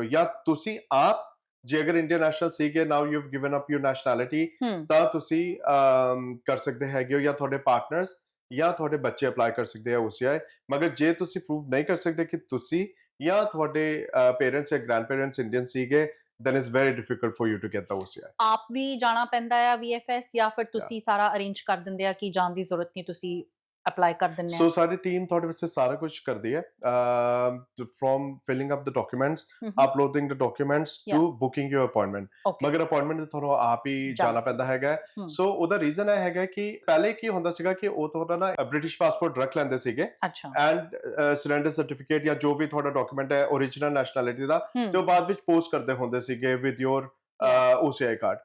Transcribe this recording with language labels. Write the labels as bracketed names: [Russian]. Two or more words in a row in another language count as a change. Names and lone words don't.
[Punjabi] ਜਾਂ ਤੁਸੀਂ ਆਪ ਜੇ ਅਗਰ [English] Indian national [Punjabi] ਸੀਗੇ, [English] now you have given up your nationality, [Punjabi] ਤਾਂ ਤੁਸੀਂ ਕਰ ਸਕਦੇ ਹੈਗੇ ਹੋ, ਜਾਂ ਤੁਹਾਡੇ ਪਾਰਟਨਰਸ ਜਾਂ ਤੁਹਾਡੇ ਬੱਚੇ ਅਪਲਾਈ ਕਰ ਸਕਦੇ ਆ OCI। ਮਗਰ ਜੇ ਤੁਸੀਂ ਪ੍ਰੂਵ ਨਹੀਂ ਕਰ ਸਕਦੇ ਕਿ ਤੁਸੀਂ ਜਾਂ ਤੁਹਾਡੇ ਪੇਰੈਂਟਸ ਜਾਂ [English] grand parents [Punjabi] ਇੰਡੀਅਨ ਸੀਗੇ, [English] then it's very difficult for you to get the OCI। [Punjabi] ਆਪ ਵੀ ਜਾਣਾ ਪੈਂਦਾ ਹੈ VFS, ਜਾਂ ਫਿਰ ਤੁਸੀਂ ਸਾਰਾ ਅਰੇਂਜ ਕਰ ਦਿੰਦੇ ਆ ਕਿ ਜਾਣ ਦੀ ਜ਼ਰੂਰਤ ਨਹੀਂ, ਤੁਸੀਂ ਅਪਲਾਈ ਕਰ ਦਿੰਦੇ ਆ? ਸੋ ਸਾਡੀ ਟੀਮ ਤੁਹਾਡੇ ਵਾਸਤੇ ਸਾਰਾ ਕੁਝ ਕਰਦੀ ਹੈ, [English] from filling up the documents, uploading the documents to booking your appointment। [Punjabi] ਮਗਰ ਅਪਾਇੰਟਮੈਂਟ ਤੁਹਾਨੂੰ ਆਪ ਹੀ ਜਾਣਾ ਪੈਂਦਾ ਹੈਗਾ। ਸੋ ਉਹਦਾ ਰੀਜ਼ਨ ਇਹ ਹੈਗਾ ਕਿ ਪਹਿਲੇ ਕੀ ਹੁੰਦਾ ਸੀਗਾ ਕਿ ਉਹ ਤੁਹਾਡਾ ਨਾ [English] British passport [Punjabi] ਰੱਖ ਲੈਂਦੇ ਸੀਗੇ, [English] and surrender certificate [Punjabi] ਜਾਂ ਜੋ ਵੀ ਤੁਹਾਡਾ ਡਾਕੂਮੈਂਟ ਹੈ [English] original nationality [Punjabi] ਦਾ, ਤੇ ਉਹ ਬਾਅਦ ਵਿੱਚ ਪੋਸਟ ਕਰਦੇ ਹੁੰਦੇ ਸੀਗੇ [English] with your OCI card.